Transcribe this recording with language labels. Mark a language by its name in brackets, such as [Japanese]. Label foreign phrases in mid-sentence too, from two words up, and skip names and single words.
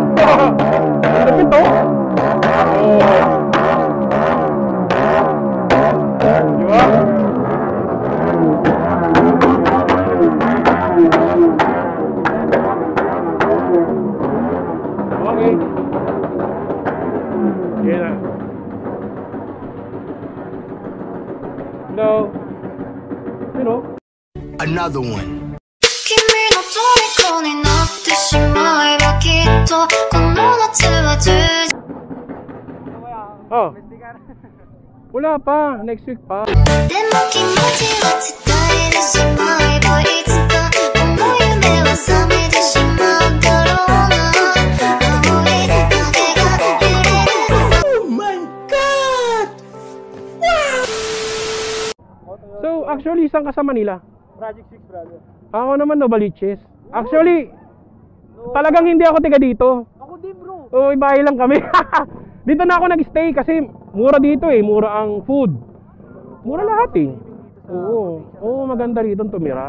[Filipino] Lapit, oh. Okay. Yan na. Hello. [English] You know. Another one. [Japanese] 君の虜になってしまえばきっとこの夏は充実 [Filipino] Oh. Wala pa. [English] Next week [Filipino] pa. [Japanese] でも気持ちは伝えてしまえばいつかこの夢は覚めてしまうだろうな青い影が揺れる [English] Oh my God! So, actually, [Filipino] saan ka sa Manila? Project 6, brother. Ako naman, Novaliches. Actually, talagang hindi ako tiga dito. Ako din, bro. Oo, ibahay lang kami. Dito na ako nag-stay kasi mura dito eh. Mura ang food. Mura lahat eh. Oo. Oo, maganda rito tumira.